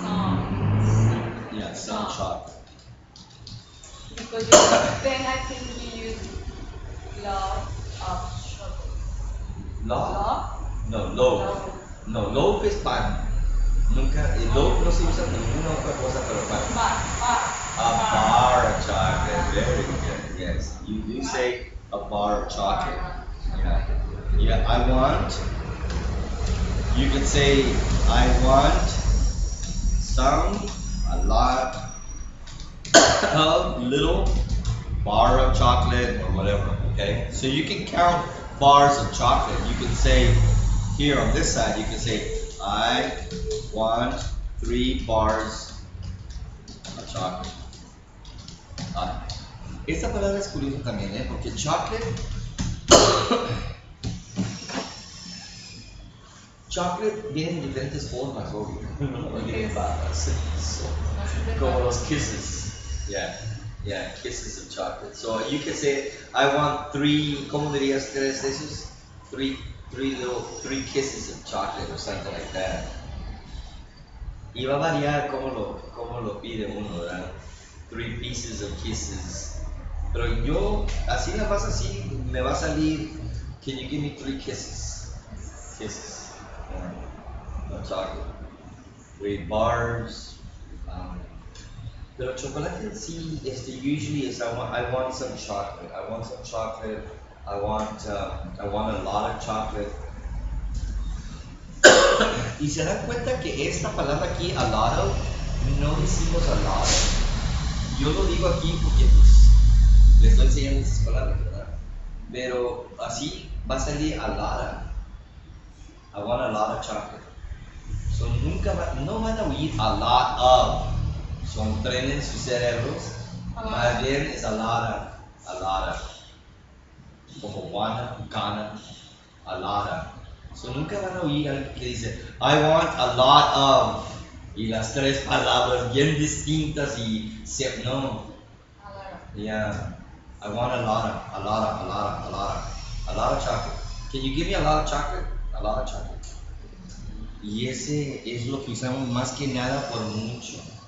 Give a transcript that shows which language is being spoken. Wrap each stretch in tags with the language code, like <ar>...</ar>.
<en>Yeah, some chocolate. Because then I think we use love of chocolate. Love? No, loaf. Love. No, loaf is pan.</en> <es>Nunca, el loaf no se usa en ninguna otra cosa pero pan.</es> <en>A bar of chocolate. Very good. Yes. You do say a bar of chocolate. Yeah. Yeah. I want. You could say I want some, a lot a little bar of chocolate or whatever, okay? So you can count bars of chocolate. You can say, here on this side, you can say, I want 3 bars of chocolate.</en> <es>Ah, esta palabra es curiosa también, ¿eh? Porque chocolate, chocolate viene en diferentes formas, obvio. No viene en barras. So, como los kisses.</es> <en>Yeah, yeah, kisses of chocolate. So you can say, I want 3,</en> <es>¿cómo dirías 3 de esos?</es> <en>3 kisses of chocolate or something like that.</en> <es>Y va a variar cómo lo pide uno, ¿verdad?</es> <en>3 pieces of kisses.</en> <es>Pero yo, así nada más así, me va a salir,</es> <en>can you give me 3 kisses? Kisses. No chocolate. With bars.</en> <es>Pero chocolate en sí,</es> <en>usually is I want some chocolate. I want some chocolate. I want a lot of chocolate.</en> <es>Y se dan cuenta que esta palabra aquí,</es> <en>a lot of,</en> <es>no decimos a lot of. Yo lo digo aquí porque pues les estoy enseñando esas palabras, ¿verdad? Pero así va a salir</es> <en>a lot of. I want a lot of chocolate.</en> <es>So no van a oír</es> <en>a lot of.</en> <es>So entrenen sus cerebros. Más bien es</es> <en>a lot of. Como wanna, gonna, a lot of.</en> <es>So nunca van a oír a alguien que dice,</es> <en>I want a lot of.</en> <es>Y las 3 palabras bien distintas y no.</es> <en>Yeah. I want a lot of chocolate. Can you give me a lot of chocolate? A lot of chocolate.</en> <es>Y ese es lo que usamos más que nada por mucho.</es>